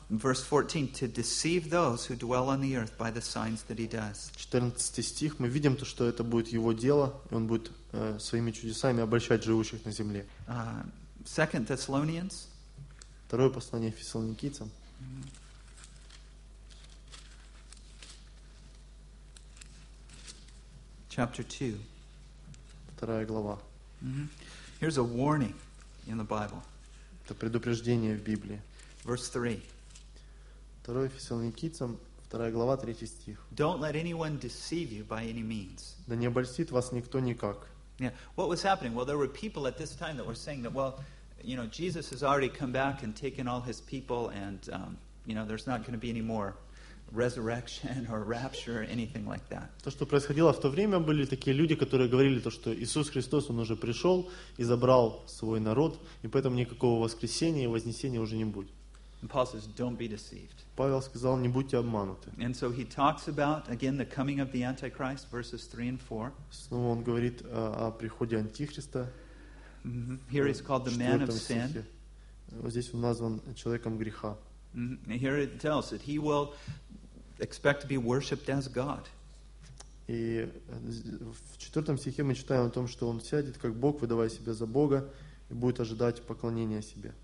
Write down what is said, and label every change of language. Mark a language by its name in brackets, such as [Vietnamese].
[English] Verse 14, to deceive those who dwell on the earth by the signs that he does. [Russian] 14 стих, мы видим то, что это будет его дело, и он будет своими чудесами обольщать живущих на земле. [English] Second Thessalonians. [Russian] Второе послание Фессалоникийцам. [English] Chapter 2. [Russian] Вторая глава. [English] Mm-hmm. Here's a warning in the Bible. [Russian] Это предупреждение в Библии. [English] Verse 3. [Russian] Второе Фессалоникийцам, вторая глава, третий стих. [English] Don't let anyone deceive you by any means. [Russian] Да не обольстит вас никто никак. [English] Yeah. What was happening? Well, there were people at this time that were saying that, well, you know, Jesus has already come back and taken all his people, and you know, there's not going to be any more resurrection or rapture or anything like that. [Russian] То, что происходило в то время, были такие люди, которые говорили то, что Иисус Христос, он уже пришел и забрал свой народ, и поэтому никакого воскресения и вознесения уже не будет. [English] And Paul says, "Don't be deceived." [Russian] Павел сказал, не будьте обмануты. [English] And so he talks about again the coming of the Antichrist, verses 3 and 4. [Russian] Снова он говорит о приходе Антихриста. [English] Here he's called the man of sin. [Russian] Вот здесь он назван человеком греха. [English] Here it tells that he will expect to be worshipped as God. [Russian] И в 4 стихе мы читаем о том, что он сядет как Бог, выдавая себя за Бога, и будет ожидать поклонения себе.